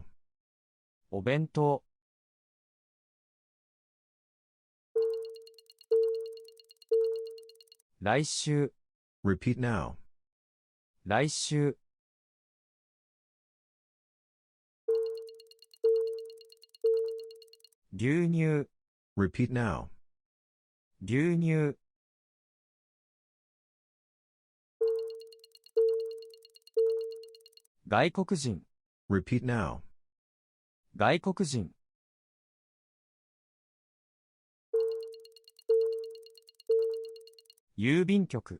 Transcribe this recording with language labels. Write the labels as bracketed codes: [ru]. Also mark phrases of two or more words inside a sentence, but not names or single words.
[ja] お弁当、来週、 [en] Repeat now. [ja] 来週、牛乳、 [en] Repeat now. [ja] 牛乳、外国人、 [en] Repeat now. [ja] 外国人、郵便局、